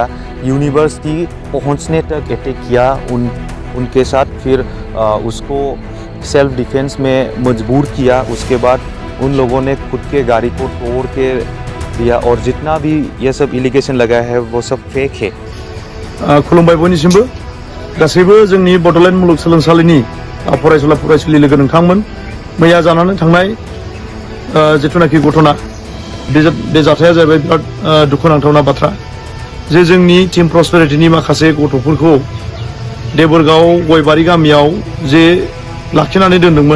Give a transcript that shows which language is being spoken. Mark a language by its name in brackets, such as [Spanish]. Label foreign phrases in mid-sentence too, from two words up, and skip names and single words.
[Hindi] यूनिवर्सिटी पहुंचने तक अटैक किया उनके साथ। फिर उसको सेल्फ डिफेंस में मजबूर किया। उसके बाद उन लोगों ने खुद के गाड़ी को तोड़ के दिया और जितना भी ये सब एलिगेशन लगा है वो सब फेक है। [Bodo] खुलुमबाय बयनिसिमबो गासैबो जोंनि बड'लेण्ड मुलुगसोलोंसालिनि फरायसुला फरायसुलि लोगो नोंथांमोन, मैया जानानै थांनाय जिथुनाखि घटना, बे जाथाया जाहैबाय बिराद दुखुनांथावना बाथ्रा जे जोंनि टीम प्रस्पेरिटिनि माखासे गथ'फोरखौ देबोरगाव गयबारि गामियाव जे लाखिनानै दोनदोंमोन।